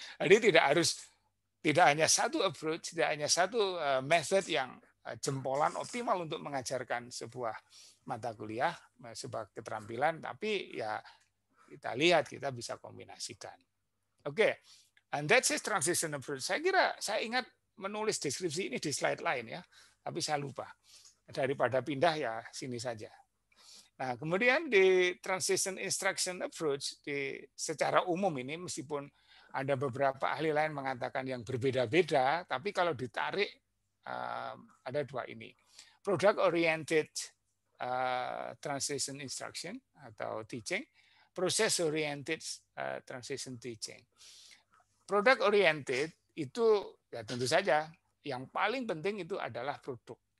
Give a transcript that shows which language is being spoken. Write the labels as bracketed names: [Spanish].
[Indonesian] Jadi tidak hanya satu approach, tidak hanya satu method yang jempolan optimal untuk mengajarkan sebuah mata kuliah, sebuah keterampilan, tapi ya kita lihat kita bisa kombinasikan. [English] Oke, and that's his transition approach. [Indonesian] Saya ingat menulis deskripsi ini di slide lain ya, tapi saya lupa. Daripada pindah ya sini saja. Nah, kemudian di transition instruction approach secara umum ini meskipun ada beberapa ahli lain mengatakan yang berbeda-beda, tapi kalau ditarik ada dua ini. [English] Product oriented transition instruction atau teaching, process oriented transition teaching. [Indonesian] Product oriented itu ya tentu saja yang paling penting itu adalah produk.